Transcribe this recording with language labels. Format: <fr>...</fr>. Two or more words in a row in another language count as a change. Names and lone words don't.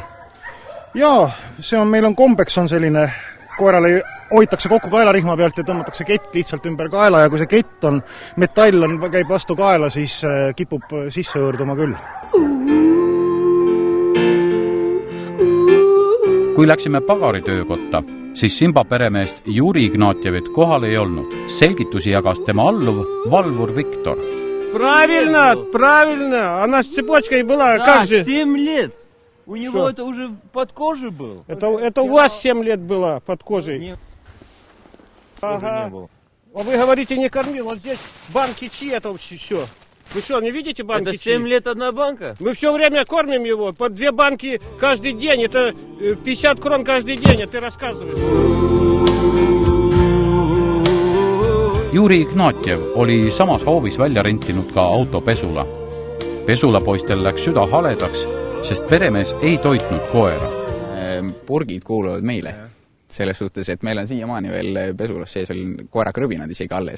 <et>Jaa, meil on kombeks on selline, koerale hoitakse kokku kaelarihma pealt ja tõmmatakse kett lihtsalt ümber kaela ja kui see kett on, metall käib vastu kaela, siis kipub sisse õõrduma küll. Kui läksime pagaritöökotta, siis Simba peremeest Juri Ignatjevit kohal ei olnud. Selgitusi jagas tema alluv valvur Viktor.</et> <ru>Правильно. Она с цепочкой была. Да, 7 лет. У него это уже под кожей был. Это у вас 7 лет было под кожей. Ага. А вы говорите, не кормил. Вот здесь банки чьи это все. Вы что, не видите банки чьи? Это 7 лет одна банка? Мы все время кормим его. По 2 банки каждый день. Это 50 крон каждый день. А ты рассказываешь.</ru> <et>Juri Ignatjev oli samas hoovis välja rentinud ka autopesula. Pesulapoistel läks süda haledaks, sest peremees ei toitnud koera. Purgid kuuluvad meile. Selles suhtes, et meil on siiamaani veel pesulas sees koera krõbinad isegi alles.</et>